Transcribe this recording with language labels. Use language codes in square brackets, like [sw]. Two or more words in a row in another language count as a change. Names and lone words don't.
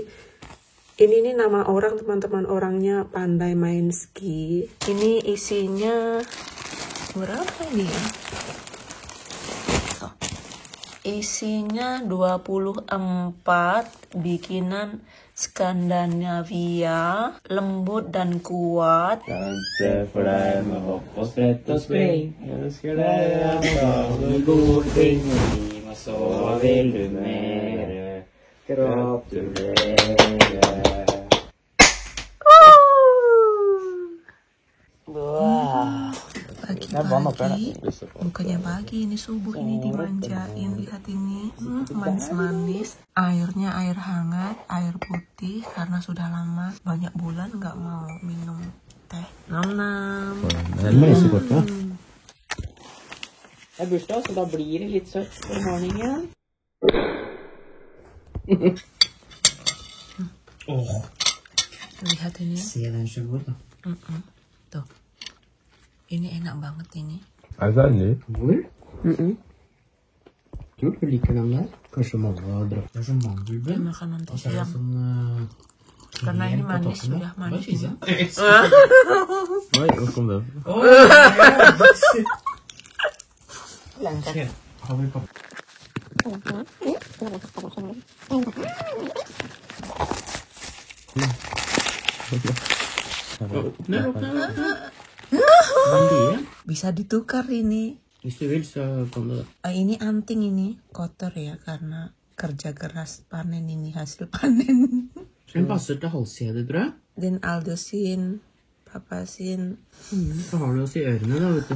[id] Ini nama orang teman-teman, orangnya pandai main ski. Ini isinya berapa ini ya? Isinya 24 bikinan Skandinavia, lembut dan kuat. [no] Danse for deg med hopp og sprett og spring. Ønsker deg alle gode ting, og så vil du mere. Gratulerer. [id] Wah, pagi-pagi, bukannya pagi, ini subuh, ini dimanjain, lihat ini, manis-manis. Airnya air hangat, air putih, karena sudah lama, banyak bulan nggak mau minum teh. Nam-nam. [no] Det er bursdag, så da blir det litt søtt for morgenen. [id] Lihat ini. [no] Se den så god da. [id] Tuh, ini enak banget ini. Ada nih. [no] Hvor? Tror du liker den der? Kanskje mange har dratt der som mandelbrød? [id] Ini makan nanti [no] Og så er det [id] siang. [no] sånn [id] Karena ini [no] krem på [id] manis, [no] toppen, da. [id] sudah manis. [no] Bare spise. Oi, hvor kom det? Se, har vi pappa? Veldig. [id] Bisa ditukar ini. [no] Hvis du vil, så kan du det. [id] Ini anting ini kotor ya karena kerja keras panen ini hasil panen. [no] Den passer til halskjede, tror jeg. Dan Aldo sin, pappa sin. Så har du oss i ørene, da, vet du.